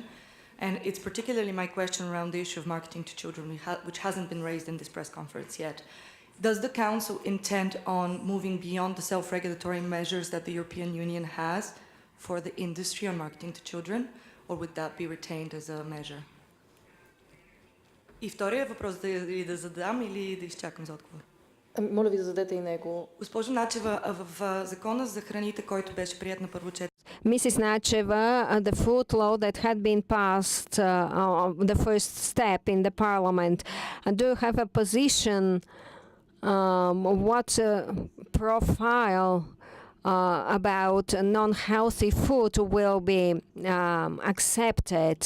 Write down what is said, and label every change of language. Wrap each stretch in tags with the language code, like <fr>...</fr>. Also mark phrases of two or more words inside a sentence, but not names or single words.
<en>And it's particularly my question around the issue of marketing to children, which hasn't been raised in this press conference yet. Does the council intend on moving beyond the self-regulatory measures that the European Union has for the industry on marketing to children? Or would that be retained as a measure?</en> <bg>И втория въпрос да задам или да изчакам за отговор? Моля ви да зададете и него. Госпожо Начева, в закона за храните, който беше прият на първо четене,</bg> <en>Mrs. Nacheva, the food law that had been passed, the first step in the parliament, do you have a position, what profile about non-healthy food will be accepted?</en>